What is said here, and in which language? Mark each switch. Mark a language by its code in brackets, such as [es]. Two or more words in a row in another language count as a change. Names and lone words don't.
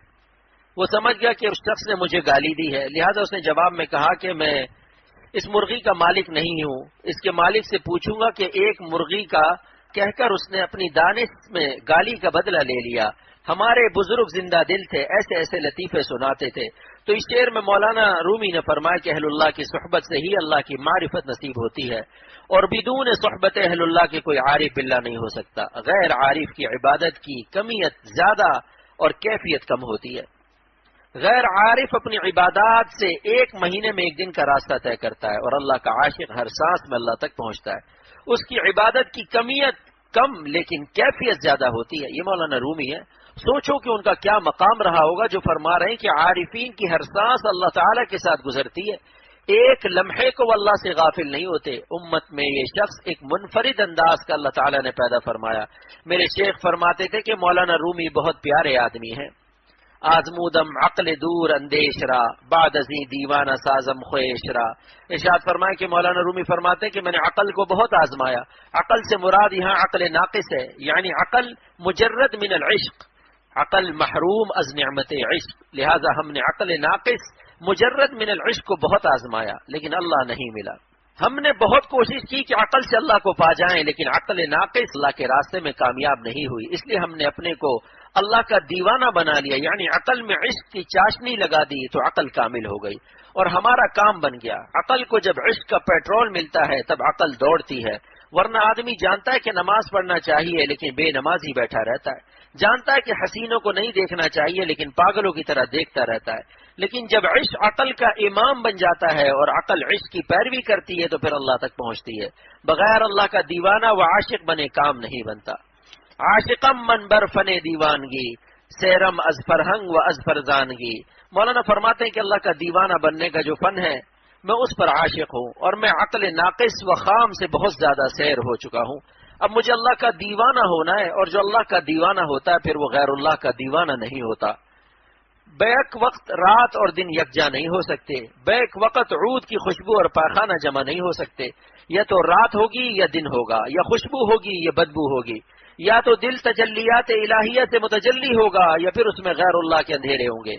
[ur] وہ سمجھ گیا کہ اس شخص نے مجھے گالی دی ہے، لہذا اس نے جواب میں کہا کہ میں اس مرغی کا مالک نہیں ہوں، اس کے مالک سے پوچھوں گا کہ ایک مرغی کا کہہ کر اس نے اپنی دانش میں گالی کا بدلہ لے لیا۔ ہمارے بزرگ زندہ دل تھے، ایسے ایسے لطیفے سناتے تھے۔ تو اس شعر میں مولانا رومی نے فرمایا کہ اہل اللہ کی صحبت سے ہی اللہ کی معرفت نصیب ہوتی ہے، اور بدون صحبت اہل اللہ کے کوئی [ar] عارف باللہ [ur] نہیں ہو سکتا۔ غیر عارف کی عبادت کی کمیت زیادہ اور کیفیت کم ہوتی ہے۔ غیر عارف اپنی عبادات سے 1 مہینے میں 1 دن کا راستہ طے کرتا ہے، اور اللہ کا عاشق ہر سانس میں اللہ تک پہنچتا ہے۔ اس کی عبادت کی کمیت کم لیکن کیفیت زیادہ ہوتی ہے۔ یہ مولانا رومی ہے۔ سوچو کہ ان کا کیا مقام رہا ہوگا جو فرما رہے ہیں کہ عارفین کی ہر سانس اللہ تعالیٰ کے ساتھ گزرتی ہے، 1 لمحے کو اللہ سے غافل نہیں ہوتے۔ امت میں یہ شخص ایک منفرد انداز کا اللہ تعالیٰ نے پیدا فرمایا۔ میرے شیخ فرماتے تھے کہ مولانا رومی بہت پیارے آدمی ہیں۔ [fa] آزمودم عقل دور اندیش را، بعد ازیں دیوانہ سازم خویش را۔ [ur] ارشاد فرمائے کہ مولانا رومی فرماتے ہیں کہ میں نے عقل کو بہت آزمایا۔ عقل سے مراد یہاں عقل ناقص ہے، یعنی عقل [ar] مجرد من العشق، [ur] عقل [fa] محروم از نعمت عشق، [ur] لہذا ہم نے عقل ناقص [ar] مجرد من العشق [ur] کو بہت آزمایا، لیکن اللہ نہیں ملا۔ ہم نے بہت کوشش کی کہ عقل سے اللہ کو پا جائیں، لیکن عقل ناقص اللہ کے راستے میں کامیاب نہیں ہوئی، اس لیے ہم نے اپنے کو اللہ کا دیوانہ بنا لیا، یعنی عقل میں عشق کی چاشنی لگا دی تو عقل کامل ہو گئی اور ہمارا کام بن گیا۔ عقل کو جب عشق کا پیٹرول ملتا ہے تب عقل دوڑتی ہے، ورنہ آدمی جانتا ہے کہ نماز پڑھنا چاہیے لیکن بے نمازی بیٹھا رہتا ہے، جانتا ہے کہ حسینوں کو نہیں دیکھنا چاہیے لیکن پاگلوں کی طرح دیکھتا رہتا ہے۔ لیکن جب عشق عقل کا امام بن جاتا ہے اور عقل عشق کی پیروی کرتی ہے تو پھر اللہ تک پہنچتی ہے۔ بغیر اللہ کا دیوانہ و عاشق بنے کام نہیں بنتا۔ [fa] عاشقم من بر فن دیوانگی، سیرم از فرہنگ و از فرزانگی۔ [ur] مولانا فرماتے ہیں کہ اللہ کا دیوانہ بننے کا جو فن ہے میں اس پر عاشق ہوں، اور میں عقل ناقص و خام سے بہت زیادہ سیر ہو چکا ہوں۔ اب مجھے اللہ کا دیوانہ ہونا ہے، اور جو اللہ کا دیوانہ ہوتا ہے پھر وہ غیر اللہ کا دیوانہ نہیں ہوتا۔ بیک وقت رات اور دن یکجا نہیں ہو سکتے، بیک وقت عود کی خوشبو اور پاخانہ جمع نہیں ہو سکتے، یا تو رات ہوگی یا دن ہوگا، یا خوشبو ہوگی یا بدبو ہوگی، یا تو دل تجلیات الہیہ سے متجلی ہوگا یا پھر اس میں غیر اللہ کے اندھیرے ہوں گے۔